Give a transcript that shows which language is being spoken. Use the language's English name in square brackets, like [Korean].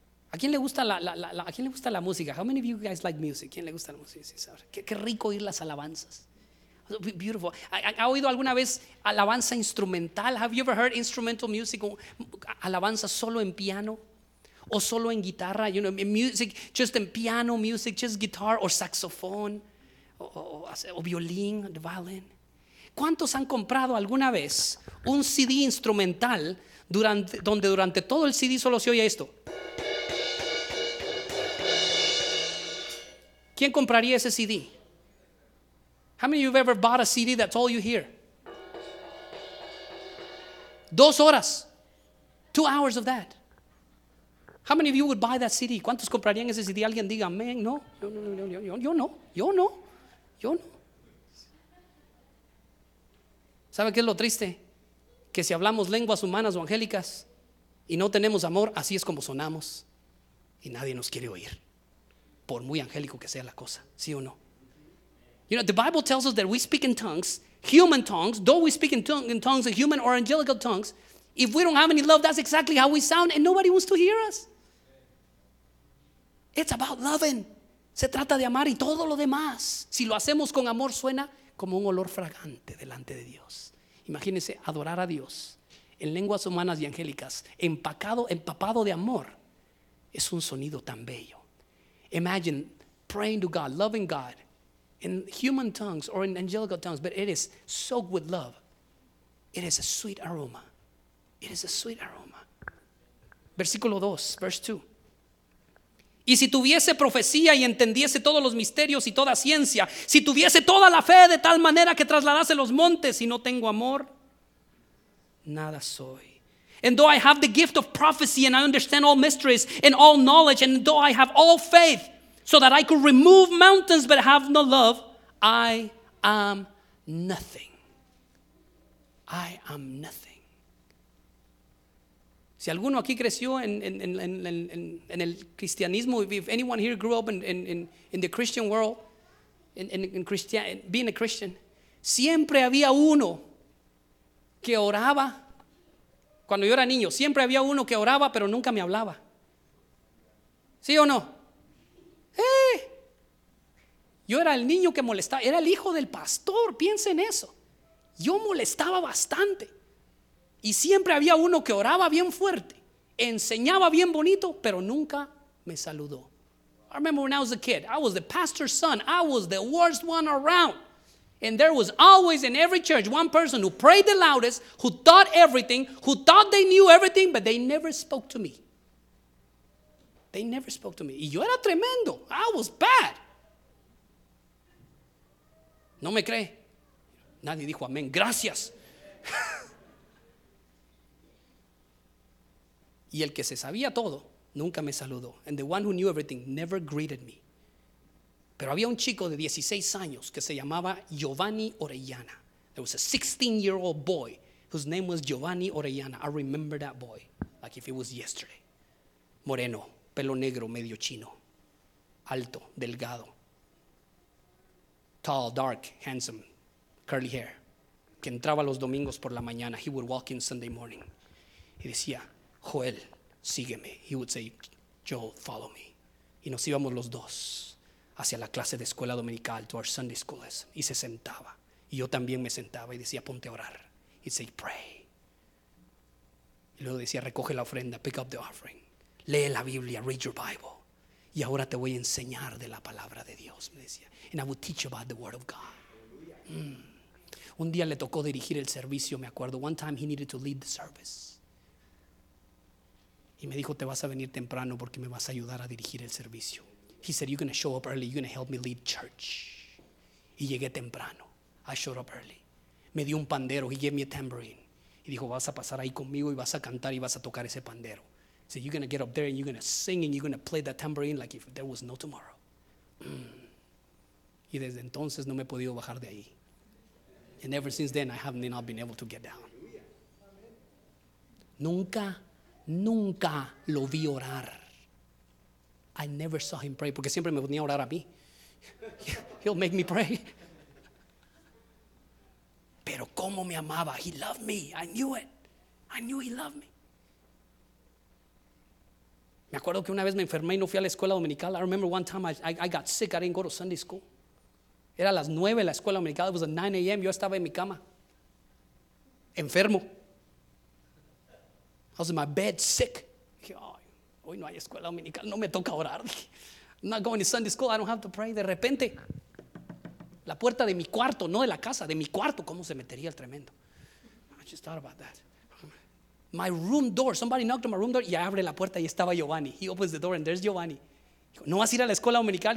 [Spanish] ¿A quién le gusta la ¿a quién le gusta la música? [English] How many of you guys like music? [Spanish] ¿Quién le gusta la música? Sí, qué rico oír las alabanzas. [English] Beautiful. [Spanish] ¿Ha oído alguna vez alabanza instrumental? [English] Have you ever heard instrumental music? [Spanish] Alabanza solo en piano o solo en guitarra? [English] You know, music just in piano music, just guitar or saxophone [Spanish] o violín, [English] the violin. [Spanish] ¿Cuántos han comprado alguna vez un CD instrumental donde durante todo el CD solo se oye esto? ¿Quién compraría ese CD? [English] How many of you have ever bought a CD that's all you hear? [Spanish] 2 horas. [English] 2 hours of that. How many of you would buy that CD? [Spanish] ¿Cuántos comprarían ese CD? Alguien diga amén. No, no, no, no, no, yo, yo no, yo no, yo no. ¿Sabe qué es lo triste? Que si hablamos lenguas humanas o angélicas y no tenemos amor, así es como sonamos y nadie nos quiere oír, por muy angélico que sea la cosa, ¿sí o no? [English] You know, the Bible tells us that we speak in tongues, human tongues, though we speak in tongues, in human or angelical tongues, if we don't have any love, that's exactly how we sound and nobody wants to hear us. It's about loving. [Spanish] Se trata de amar y todo lo demás, si lo hacemos con amor, suena como un olor fragante delante de Dios. Imagínense adorar a Dios en lenguas humanas y angélicas, empacado, empapado de amor. Es un sonido tan bello. [English] Imagine praying to God, loving God in human tongues or in angelical tongues, but it is soaked with love. It is a sweet aroma. It is a sweet aroma. [Spanish] Versículo 2, [English] verse 2. [Spanish] Y si tuviese profecía y entendiese todos los misterios y toda ciencia, si tuviese toda la fe de tal manera que trasladase los montes, y no tengo amor, nada soy. [English] And though I have the gift of prophecy and I understand all mysteries and all knowledge, and though I have all faith so that I could remove mountains but have no love, I am nothing. I am nothing. [Spanish] Si alguno aquí creció en el cristianismo, [English] if anyone here grew up in the Christian world, in Christian, being a Christian, [Spanish] siempre había uno que oraba. Cuando yo era niño, siempre había uno que oraba, pero nunca me hablaba. ¿Sí o no? ¡Eh! Yo era el niño que molestaba, era el hijo del pastor, piensa en eso. Yo molestaba bastante. Y siempre había uno que oraba bien fuerte, enseñaba bien bonito, pero nunca me saludó. [English] I remember when I was a kid, I was the pastor's son. I was the worst one around. And there was always in every church one person who prayed the loudest, who taught everything, who thought they knew everything, but they never spoke to me. They never spoke to me. [Spanish] Y yo era tremendo. [English] I was bad. [Spanish] ¿No me cree? Nadie dijo amén. Gracias. Y el que se sabía todo, nunca me saludó. [English] And the one who knew everything never greeted me. [Spanish] Pero había un chico de 16 años que se llamaba Giovanni Orellana. [English] There was a 16-year-old boy whose name was Giovanni Orellana. I remember that boy like if it was yesterday. [Spanish] Moreno, pelo negro, medio chino. Alto, delgado. [English] Tall, dark, handsome, curly hair. [Spanish] Que entraba los domingos por la mañana. [English] He would walk in Sunday morning. [Spanish] Y decía, Joel, sígueme. [English] He would say, Joel, follow me. [Spanish] Y nos íbamos los dos hacia la clase de escuela dominical, [English] to our Sunday school lesson. [Spanish] Y se sentaba. Y yo también me sentaba y decía, ponte a orar. [English] He'd say, pray. [Spanish] Y luego decía, recoge la ofrenda, [English] pick up the offering. [Spanish] Lee la Biblia, [English] read your Bible. [Spanish] Y ahora te voy a enseñar de la palabra de Dios, me decía. [English] And I would teach you about the word of God. Mm. [Spanish] Un día le tocó dirigir el servicio, me acuerdo. [English] One time he needed to lead the service. [Spanish] Y me dijo, te vas a venir temprano porque me vas a ayudar a dirigir el servicio. [English] He said, you're going to show up early, you're going to help me lead church. [Spanish] Y llegué temprano. [English] I showed up early. [Spanish] Me dio un pandero, [English] he gave me a tambourine. [Spanish] Y dijo, vas a pasar ahí conmigo y vas a cantar y vas a tocar ese pandero. [English] He said, you're going to get up there and you're going to sing and you're going to play that tambourine like if there was no tomorrow. Mm. [Spanish] Y desde entonces no me he podido bajar de ahí. [English] And ever since then I have not been able to get down. [Spanish] Nunca. Nunca lo vi orar. [English] I never saw him pray. [Spanish] Porque siempre me ponía a orar a mí. [English] He'll make me pray. [Spanish] Pero cómo me amaba. [English] He loved me. I knew it. I knew he loved me. [Spanish] Me acuerdo que una vez me enfermé y no fui a la escuela dominical. [English] I remember one time I got sick. I didn't go to Sunday school. [Spanish] Era las 9 de la escuela dominical. [English] It was at 9 a.m. [Spanish] Yo estaba en mi cama. Enfermo. [English] I was in my bed sick. [Spanish] Dije, oh, hoy no hay escuela dominical, no me toca orar. [English] I'm not going to Sunday school, I don't have to pray. [Spanish] De repente, la puerta de mi cuarto, no de la casa, de mi cuarto, cómo se metería el tremendo. [English] I just thought about that. My room door, somebody knocked on my room door, [Spanish] y abre la puerta y estaba Giovanni. [English] He opens the door and there's Giovanni. [Spanish] Dijo, ¿no vas a ir a la escuela dominical?